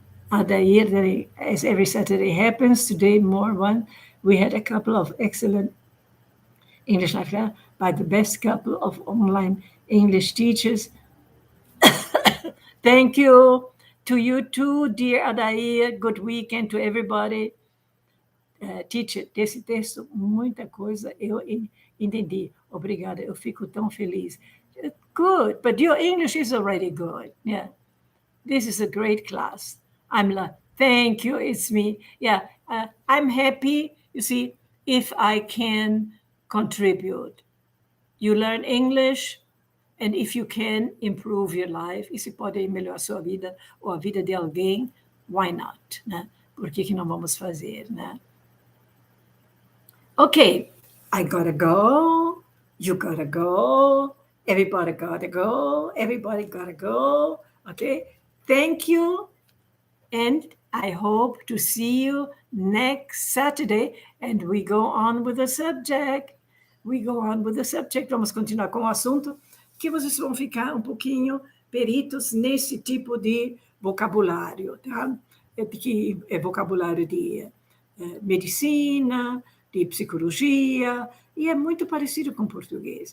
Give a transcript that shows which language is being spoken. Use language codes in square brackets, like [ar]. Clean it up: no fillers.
[en] Adair, as every Saturday happens, today more one. We had a couple of excellent English lectures by the best couple of online English teachers. Thank you to you too, dear Adair. Good weekend to everybody. [pt] Teacher, desse texto, muita coisa eu entendi. Obrigada, eu fico tão feliz. [en] Good, but your English is already good. Yeah, this is a great class. I'm like, thank you, it's me. Yeah, I'm happy, you see, if I can contribute. You learn English, and if you can improve your life, [pt] e se pode melhorar a sua vida ou a vida de alguém, [en] why not? Né? [pt] Por que não vamos fazer, né? [en] Okay, I gotta go. You gotta go. Everybody gotta go. Everybody gotta go. Okay, thank you. And I hope to see you next Saturday. And we go on with the subject. We go on with the subject. [pt] Vamos continuar com o assunto, que vocês vão ficar um pouquinho peritos nesse tipo de vocabulário, tá? Que é vocabulário de medicina, de psicologia, e é muito parecido com português.